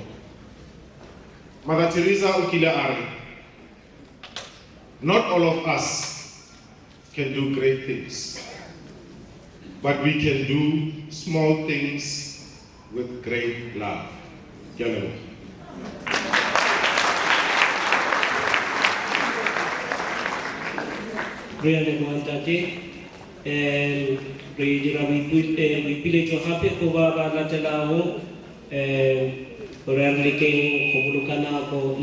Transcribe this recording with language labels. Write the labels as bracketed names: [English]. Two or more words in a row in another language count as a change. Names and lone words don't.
[English] Mother Teresa Ukila Ari, not all of us can do great things, but we can do small things with great love. Yellow. Really wanted [Northern Sotho] re dira boipiletso gape go ba ba latelago gore a re lekeng go boloka nako